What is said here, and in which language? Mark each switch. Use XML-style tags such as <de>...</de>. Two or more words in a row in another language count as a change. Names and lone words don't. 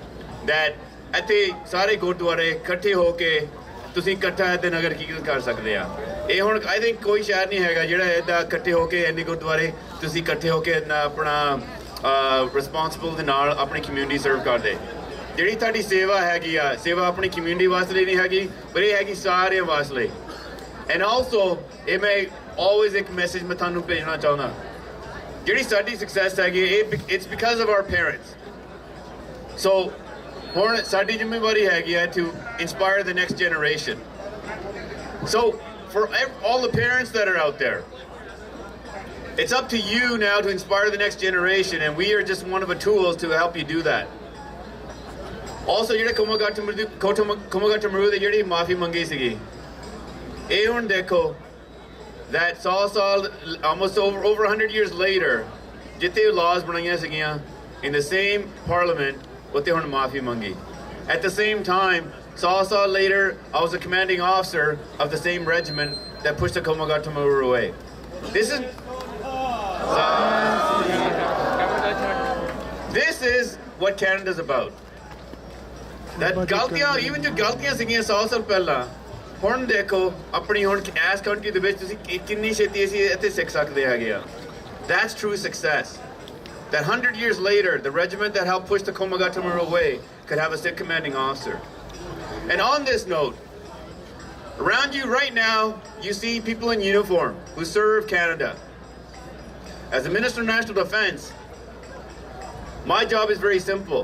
<pa>ਦੈਟ ਇੱਥੇ ਸਾਰੇ ਗੁਰਦੁਆਰੇ ਇਕੱਠੇ ਹੋ ਕੇ ਤੁਸੀਂ ਇਕੱਠਾ ਇੱਥੇ ਨਗਰ ਕੀਰਤਨ ਕਰ ਸਕਦੇ ਆ ਇਹ ਹੁਣ</pa> <en>I think</en> <pa>ਕੋਈ ਸ਼ਹਿਰ ਨਹੀਂ ਹੈਗਾ ਜਿਹੜਾ ਇੱਦਾਂ ਇਕੱਠੇ ਹੋ ਕੇ ਇੰਨੇ ਗੁਰਦੁਆਰੇ ਤੁਸੀਂ ਇਕੱਠੇ ਹੋ ਕੇ ਆਪਣਾ ਰਿਸਪੌਂਸਿਬਲ ਦੇ ਨਾਲ ਆਪਣੀ</pa> <en>community serve</en> <pa>ਕਰਦੇ ਜਿਹੜੀ ਤੁਹਾਡੀ ਸੇਵਾ ਹੈਗੀ ਆ ਸੇਵਾ ਆਪਣੀ ਕਮਿਊਨਿਟੀ ਵਾਸਤੇ ਨਹੀਂ ਹੈਗੀ ਪਰ ਇਹ ਹੈਗੀ ਸਾਰਿਆਂ ਵਾਸਤੇ</pa> <en>And also, it may always a message</en> <pa>ਮੈਂ ਤੁਹਾਨੂੰ ਭੇਜਣਾ ਚਾਹੁੰਦਾ ਜਿਹੜੀ ਸਾਡੀ success ਹੈਗੀ</pa> <en>it's because of our parents. So</en> <pa>ਹੁਣ ਸਾਡੀ ਜ਼ਿੰਮੇਵਾਰੀ ਹੈਗੀ ਹੈ</pa> <en>to inspire the next generation. So for all the parents that are out there, it's up to you now to inspire the next generation and we are just one of the tools to help you do that. Also</en> <pa>ਜਿਹੜੇ Komagata Maru ਦੀ ਜਿਹੜੀ ਮਾਫੀ ਮੰਗੀ ਸੀਗੀ ਇਹ ਹੁਣ ਦੇਖੋ</pa> <en>that 100 ਸਾਲ almost over 100 years later</en> <pa>ਜਿੱਥੇ laws ਬਣਾਈਆਂ ਸੀਗੀਆਂ</pa> <en>in the same parliament</en> <pa>ਉੱਥੇ ਹੁਣ ਮਾਫੀ ਮੰਗੀ</pa> <en>at the same time 100 ਸਾਲ later I was a commanding officer of the same regiment that pushed the Komagata Maru away. This is what Canada's about.</en> <pa>That ਗਲਤੀਆਂ even ਜੋ ਗਲਤੀਆਂ ਸੀਗੀਆਂ 100 ਸਾਲ ਪਹਿਲਾਂ ਹੁਣ ਦੇਖੋ ਆਪਣੀ ਹੁਣ ਐਸ ਕੰਟਰੀ ਦੇ ਵਿੱਚ ਤੁਸੀਂ ਕਿੰਨੀ ਛੇਤੀ ਅਸੀਂ ਇੱਥੇ ਸਿੱਖ ਸਕਦੇ ਹੈਗੇ ਆ</pa> <en>that's true success that 100 years later the regiment that helped push the Komagata Maru away could have a Sikh commanding officer. And on this note, around you right now you see people in uniform who serve Canada. As the Minister of National Defence, my job is very simple.</en>